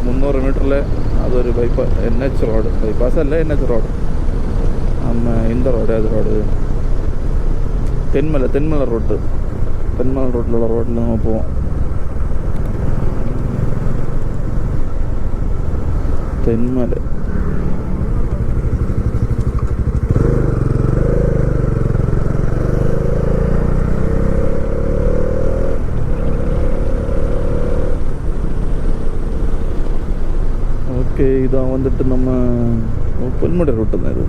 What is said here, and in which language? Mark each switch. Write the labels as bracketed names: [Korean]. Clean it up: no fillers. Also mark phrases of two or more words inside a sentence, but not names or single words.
[Malayalam] 200 മീറ്ററിൽ അതൊരു [English] NH road, [Malayalam] ബൈപ്പാസ് അല്ല [English] NH road. [Malayalam] ഇന്ത റോഡ്, ഏത് റോഡ്? തെന്മല റോഡിലുള്ള റോഡിൽ നമ്മൾ പോവാം. തെന്മല ஓகே. [Tamil] இதான் வந்துட்டு நம்ம பொன்முடி ரூட்டு தான் இது.